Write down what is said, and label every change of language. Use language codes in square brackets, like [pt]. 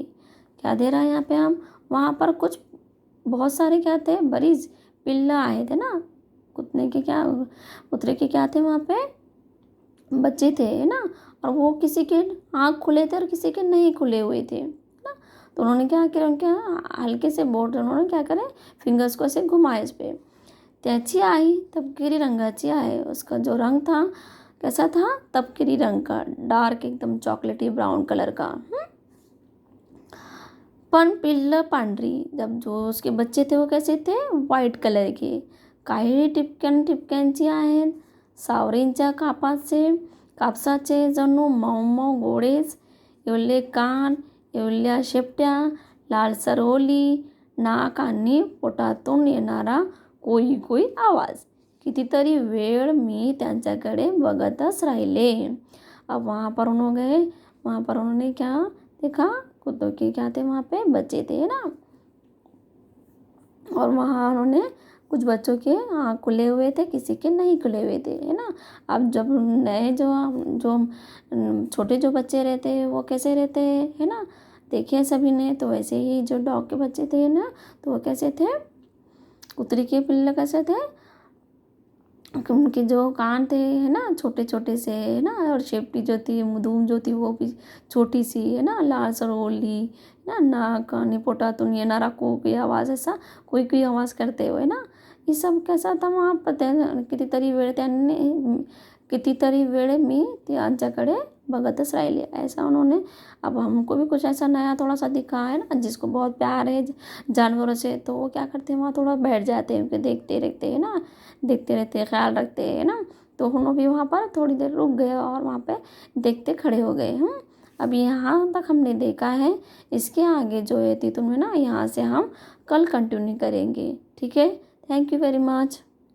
[hi] क्या दे रहा है यहाँ पे हम, वहाँ पर कुछ बहुत सारे क्या थे, बरीज पिल्ला आए थे ना, कुत्रे के क्या थे वहाँ पे, बच्चे थे है ना. और वो किसी के आँख खुले थे और किसी के नहीं खुले हुए थे ना. तो उन्होंने क्या किया, उनके हल्के से बोट उन्होंने क्या करे, फिंगर्स को ऐसे घुमाए इस पर. [mr] त्याची आई तपकिरी रंगाची आहे. [hi] उसका जो रंग था कैसा था, तपकिरी रंग का, डार्क एकदम चॉकलेटी ब्राउन कलर का. [mr] पण पिल्लं पांढरी. [hi] जब जो उसके बच्चे थे वो कैसे थे, व्हाईट कलर के. [mr] काही ठिपक्यांची आहेत. सावरींच्या कापसाचे जणू मऊ मऊ गोळेच, एवढे कान, एवढ्या शेपट्या, लालसर ओली नाक आणि पोटातून येणारा कोई आवाज. कितीतरी वेळ मी त्यांच्याकडे बघतच राहिले. [hi] अब वहाँ पर उन्होंने क्या देखा, कुत्तों के क्या थे वहाँ पे, बच्चे थे ना. और वहाँ उन्होंने कुछ बच्चों के आँख खुले हुए थे, किसी के नहीं खुले हुए थे है ना. अब जब नए जो छोटे जो बच्चे रहते हैं वो कैसे रहते हैं है ना, देखिए सभी ने. तो वैसे ही जो डॉग के बच्चे थे ना, तो वो कैसे थे, कुतरी के पिल्ले कैसे थे, उनके जो कान थे है ना, छोटे छोटे से है ना, और शेपटी जो थी, मुधूम जो थी वो भी छोटी सी है ना, लाल सरोली ना, [mr] नाक आणि पोटातून येणारा [hi] कोई आवाज, ऐसा कोई आवाज करते हुए ना. ये सब कैसा था वहाँ पर. [mr] कितीतरी वेळ मी त्यांच्याकडे बघतच राहिले, [hi] ऐसा उन्होंने. अब हमको भी कुछ ऐसा नया थोड़ा सा दिखा है ना, जिसको बहुत प्यार है जानवरों से, तो वो क्या करते हैं, वहाँ थोड़ा बैठ जाते हैं, उनके देखते रहते हैं ना, देखते रहते हैं, ख्याल रखते हैं ना. तो उन्होंने भी वहाँ पर थोड़ी देर रुक गए और वहाँ पे देखते खड़े हो गए. अब यहाँ तक हमने देखा है. इसके आगे जो है तुम्हें ना, यहाँ से हम कल कंटिन्यू करेंगे. ठीक है. Thank you very much.